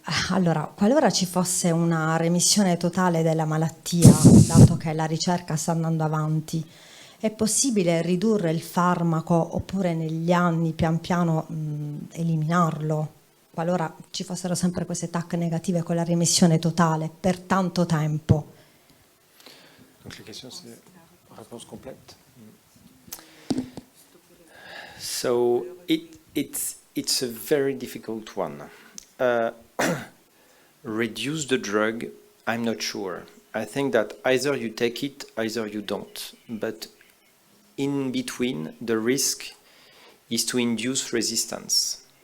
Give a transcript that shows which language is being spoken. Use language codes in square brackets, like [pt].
[it] Allora, qualora ci fosse una remissione totale della malattia, dato che la ricerca sta andando avanti, è possibile ridurre il farmaco oppure negli anni pian piano eliminarlo, qualora ci fossero sempre queste TAC negative con la remissione totale per tanto tempo? [fr] Donc la question c'est réponse complète. [en] So it's a very difficult one. Reduce the drug, I'm not sure. I think that either you take it, either you don't. But in between, the risk is to induce resistance.